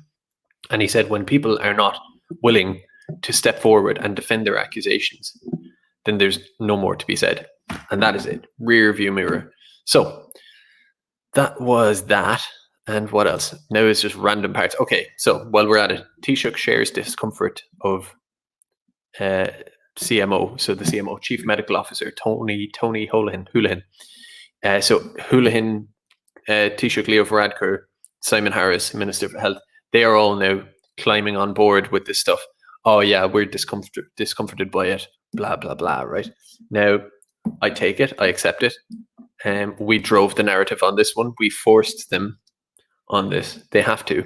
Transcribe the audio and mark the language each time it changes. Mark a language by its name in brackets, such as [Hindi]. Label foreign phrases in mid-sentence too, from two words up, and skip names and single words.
[English] And he said, when people are not willing to step forward and defend their accusations, then there's no more to be said. And that is it. Rear view mirror. So that was that. And what else? Now it's just random parts. Okay, so while we're at it, Taoiseach shares discomfort of CMO. So the CMO, Chief Medical Officer, Tony Holohan. So Holohan, Taoiseach Leo Varadkar, Simon Harris, Minister for Health, they are all now climbing on board with this stuff. Oh yeah, we're discomforted by it. Blah, blah, blah, right? Now, I take it, I accept it. We drove the narrative on this one. We forced them on this. They have to.